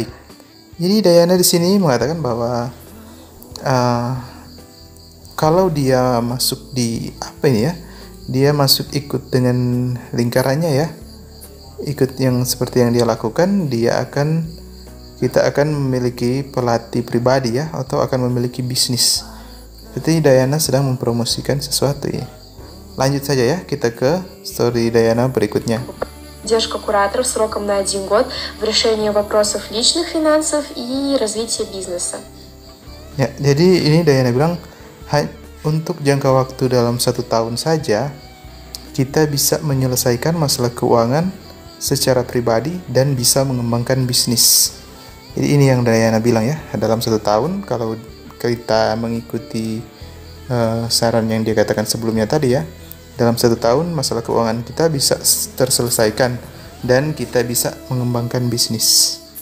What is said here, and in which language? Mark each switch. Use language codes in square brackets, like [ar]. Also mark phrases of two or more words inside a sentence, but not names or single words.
[id] Jadi Dayana di sini mengatakan bahwa kalau dia masuk di dia masuk ikut dengan lingkarannya ya, ikut yang seperti yang dia lakukan, kita akan memiliki pelatih pribadi ya, atau akan memiliki bisnis. Berarti Dayana sedang mempromosikan sesuatu ya. Lanjut saja ya, kita ke story Dayana berikutnya. [ru] Поддержка кураторов сроком на 1 год в решении вопросов личных финансов и развития бизнеса. [id] Ya, jadi ini Dayana bilang untuk jangka waktu dalam 1 tahun saja kita bisa menyelesaikan masalah keuangan secara pribadi dan bisa mengembangkan bisnis. Jadi ini yang Dayana bilang ya, dalam 1 tahun kalau kita mengikuti saran yang dia katakan sebelumnya tadi ya, dalam 1 tahun masalah keuangan kita bisa terselesaikan dan kita bisa mengembangkan bisnis.